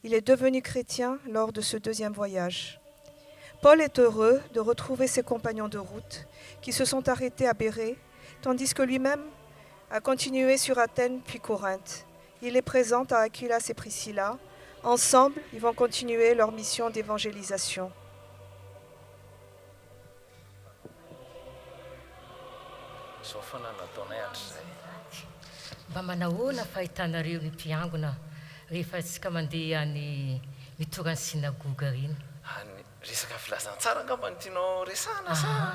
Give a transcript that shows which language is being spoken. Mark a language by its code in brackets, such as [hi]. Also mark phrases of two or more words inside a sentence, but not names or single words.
[fr] Il est devenu chrétien lors de ce deuxième voyage. Paul est heureux de retrouver ses compagnons de route qui se sont arrêtés à Bérée, tandis que lui-même a continué sur Athènes puis Corinthe. Il les présente à Aquilas et Priscilla. Ensemble, ils vont continuer leur mission d'évangélisation. [mg] Mba manahoana fahitanareo ny mpiangona rehefa tsika mandeha any mitorany synagoga reny. Resaka filazantsara angamba ny tianao resahana sa?